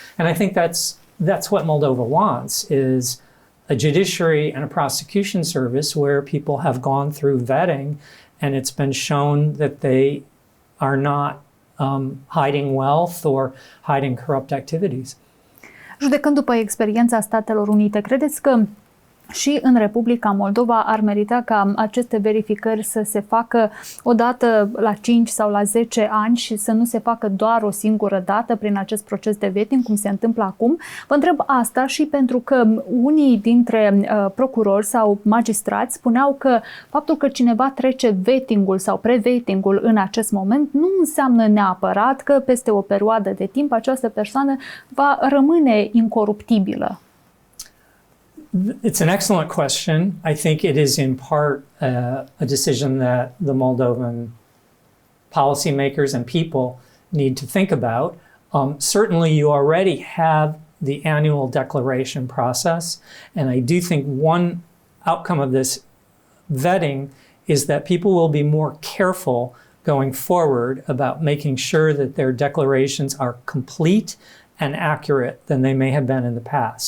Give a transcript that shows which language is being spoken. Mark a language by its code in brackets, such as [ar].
[en] And I think that's what Moldova wants, is a judiciary and a prosecution service where people have gone through vetting and it's been shown that they are not hiding wealth or hiding corrupt activities. [ro] Judecând după experiența Statelor Unite, credeți că și în Republica Moldova ar merita ca aceste verificări să se facă odată la 5 sau la 10 ani și să nu se facă doar o singură dată prin acest proces de vetting, cum se întâmplă acum. Vă întreb asta și pentru că unii dintre procurori sau magistrați spuneau că faptul că cineva trece vettingul sau pre-vettingul în acest moment nu înseamnă neapărat că peste o perioadă de timp această persoană va rămâne incoruptibilă. [en] It's an excellent question. I think it is in part a decision that the Moldovan policymakers and people need to think about. Certainly, you already have the annual declaration process, and I do think one outcome of this vetting is that people will be more careful going forward about making sure that their declarations are complete and accurate than they may have been in the past.